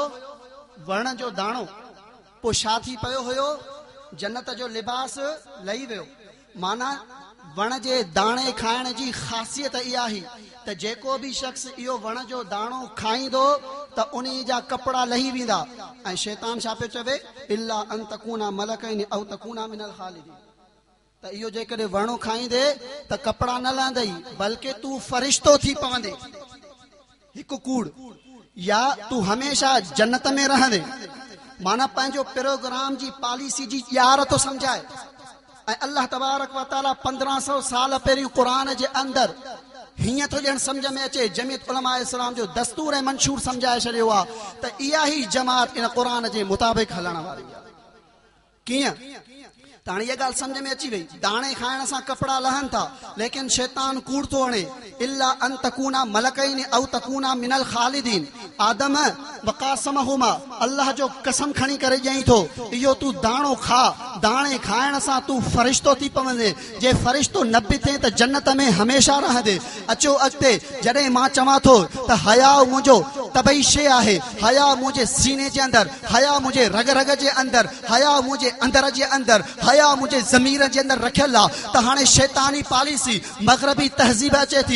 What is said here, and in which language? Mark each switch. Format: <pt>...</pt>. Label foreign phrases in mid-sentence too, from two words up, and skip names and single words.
<sd>वण जो दाणो। पोइ छा थी पियो हुयो? जन्नत जो लिबास लही वियो। माना वण जे दाणे खाइण जी ख़ासियत इहा ही त जेको बि शख़्स इहो वण जो दाणो खाईंदो त उन जा कपड़ा लही वेंदा। ऐं शैतान छा पियो चवे?</sd> <ar>إلا أن تكونا ملكين أو تكونا من الخالدين,</ar> <sd>त इहो जेकॾहिं वणो खाईंदे त कपड़ा न लहंदई, बल्कि तूं फ़रिश्तो थी पवंदे। हिकु कूड़ या तूं हमेशा जन्नत में रहंदे। माना पंहिंजो प्रोग्राम जी पॉलिसी जी यार तो समझाए। ऐं अल्लाह</sd> <ar>تبارك وتعالى</ar> <sd>1500 साल पहिरियों क़ुरान जे अंदरि हीअं थो ॼण सम्झ में अचे, जमीयत उलमा इस्लाम जो दस्तूर ऐं मंशूर सम्झाए छॾियो आहे त इहा ई जमात इन क़ुरान जे मुताबिक़ हलण वारी आहे। कीअं? त हाणे इहा ॻाल्हि सम्झ में अची वई। दाणे खाइण सां कपड़ा लहनि था, लेकिन शैतान कूड़ थो हणे।</sd> <ar>إلا أن تكونا ملكين أو تكونا من الخالدين.</ar> <sd>आदम वक़ासमहुमा, अल्लाह जो कसम खणी करे ॼई थो इहो तूं दाणो खा, दाणे खाइण सां तूं फ़रिश्तो थी पवंदे। जे फ़रिश्तो न बि थिए त जन्नत में हमेशा रहंदे। अचो अॻिते, जॾहिं मां चवां थो त हया मुंहिंजो तबई शइ आहे, हया मुंहिंजे सीने जे अंदरि, हया मुंहिंजे रग रग जे अंदरि, हया मुंहिंजे अंदर जे अंदरि, हया मुंहिंजे ज़मीर जे अंदरि रखियल आहे, त हाणे शैतानी पॉलिसी मग़रबी तहज़ीब अचे थी।</sd>